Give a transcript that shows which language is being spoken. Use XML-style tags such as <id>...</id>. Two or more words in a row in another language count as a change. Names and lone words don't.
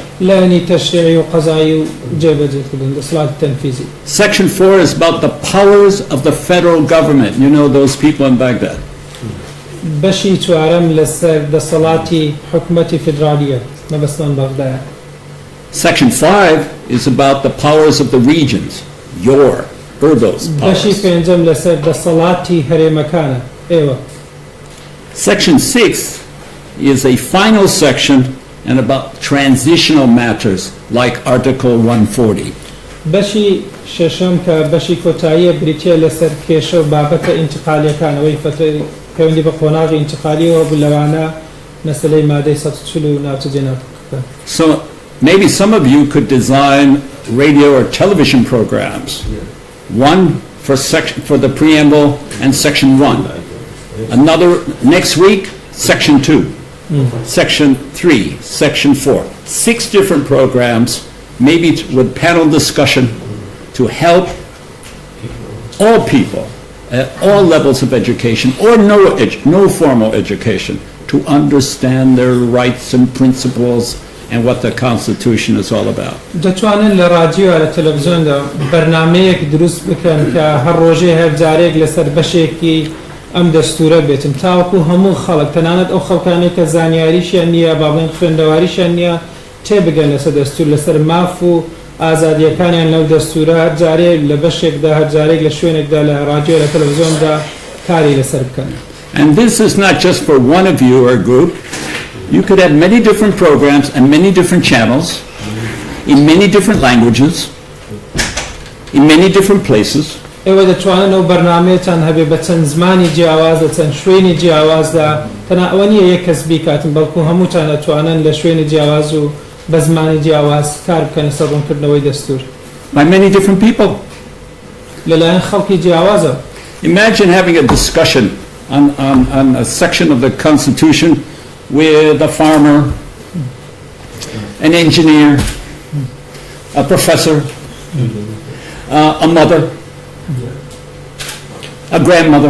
<ckb>لایەنی تەشریعی و قەزایی و جێبەجێکردن دەسەڵاتی تەنفیزی.</ckb> <en>Section 4 is about the powers of the federal government. You know those people in Baghdad.</en> <ckb>بەشی چوارەم لەسەر دەسەڵاتی حکوومەتی فیدرالیە مەبەستمان بەغدایە.</ckb> <en>Section 5 is about the powers of the regions. Urdos</en> <ckb>بەشی</ckb> <en>powers.</en> <ckb>پێنجەم لەسەر دەسەڵاتی هەرێمەکانە ئێوە.</ckb> <en>Section 6 is a final section and about transitional matters like Article 140.</en> <ckb>بەشی شەشەم کە بەشی کۆتاییە بریتیە لەسەر کێشە و بابەتە ئینتقالیەکانەوەی پەیوەندی بە قۆناغی ئینتقالیەوە لەوانە مەسەلەی مادەی 140 و ناوچەجێناوەکە.</ckb> <en>So maybe some of you could design radio or television programs. One for the preamble and section 1. Another next week, section 2. Section 3, section 4. 6 different programs, maybe with panel discussion to help all people at all levels of education or no formal education to understand their rights and principles and what the Constitution is all about.</en> <ckb>دەتوانن لە رادیۆ لە تەلەڤیزیۆندا بەرنامەیەک دروست بکەن کە هەر ڕۆژێ هەر جارێک لەسەر بەشێکی ئەم دەستوورە بێتن تاوەکو هەموو خەڵک تەنانەت ئەو خەڵکانێک کە زانیاریشیان نییە با بڵێن خوێندەواریشیان نییە تێبگەن لەسەر دەستوور لەسەر ماف و ئازادیەکانیان لەو دەستوورە هەر جارێک لە بەشێکدا هەر جارێک لە شوێنێکدا لە رادیۆ لە تەلەڤیزیۆندا کاری لەسەر بکەن.</ckb> <en>And this is not just for one of you or a group. You could have many different programs and many different channels in many different languages, in many different places.</en> <ckb>ئێوە دەتوانن ئەو بەرنامەیەتان هەبێ بە چەند زمانی جیاواز لە چەند شوێنی جیاوازدا تەنها ئەوە نییە یەک کەس بیکاتن بەڵکو هەمووتان دەتوانن لە شوێنی جیاواز و بە زمانی جیاواز کار بکەن لەسەر ڕوونکردنەوەی دەستوور.</ckb> <en>By many different people.</en> <ckb>لەلایەن خەڵکی جیاوازە.</ckb> <en>Imagine having a discussion on a section of the Constitution with a farmer, an engineer, a professor, a mother, a grandmother.</en>